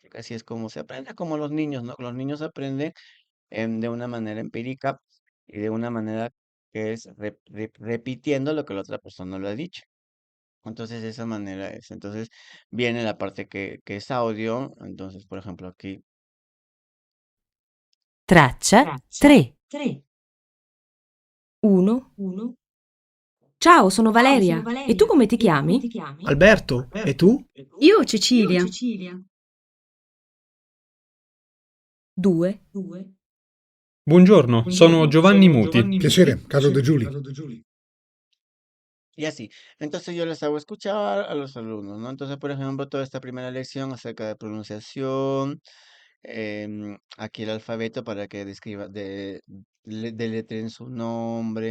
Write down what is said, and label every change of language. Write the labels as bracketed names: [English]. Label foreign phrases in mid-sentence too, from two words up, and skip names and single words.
[Spanish] Porque así es como se aprende, como los niños, ¿no? Los niños aprenden de una manera empírica y de una manera que es repitiendo lo que la otra persona lo ha dicho. Entonces, de esa manera es. Entonces, viene la parte que es audio. Entonces, por ejemplo, aquí. [Italian] Traccia 3. 1. Ciao, sono Valeria. E tu come ti chiami? Alberto, e tu? Io Cecilia. 2. Buongiorno, sono Giovanni Muti. Piacere, Carlo De Giuli. [Spanish] Y así. Entonces yo les hago escuchar a los alumnos, ¿no? Entonces, por ejemplo, toda esta primera lección acerca de pronunciación, aquí el alfabeto para que describa, deletren su nombre.